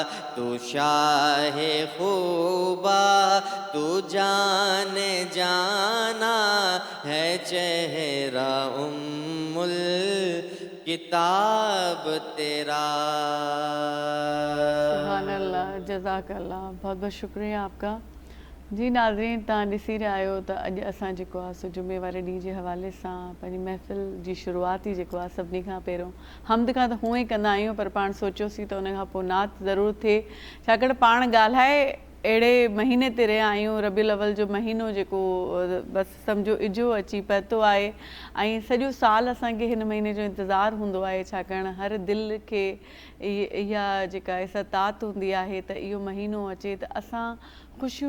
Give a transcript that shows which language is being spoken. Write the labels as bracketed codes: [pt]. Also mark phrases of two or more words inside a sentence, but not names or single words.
[ur] تو شاہ خوبا تو جان جانا ہے، چہرہ کتاب تیرا۔ [ar] سبحان اللہ، جزاک اللہ، [ur] بہت بہت شکریہ آپ کا۔ [sd] جی ناظرین، تاں ॾिसी रहिया आहियो त अॼु असां जेको आहे सो जुमे वारे ॾींहं जे हवाले सां पंहिंजी महफ़िल जी शुरूआत ई जेको आहे सभिनी खां पहिरियों हमद खां त हूअं ई कंदा आहियूं, पर पाण सोचियोसीं त उन खां पोइ नात ज़रूरु थिए, छाकाणि पाण ॻाल्हाए अहिड़े महीने ते रहिया आहियूं। रबीउल अव्वल जो महीनो जेको बसि सम्झो इजो अची पहुतो आहे, ऐं सॼो साल असांखे हिन महीने जो इंतज़ारु हूंदो आहे, छाकाणि हर दिलि खे इहा जेका इस्तात हूंदी आहे त इहो महीनो अचे त असां ख़ुशियूं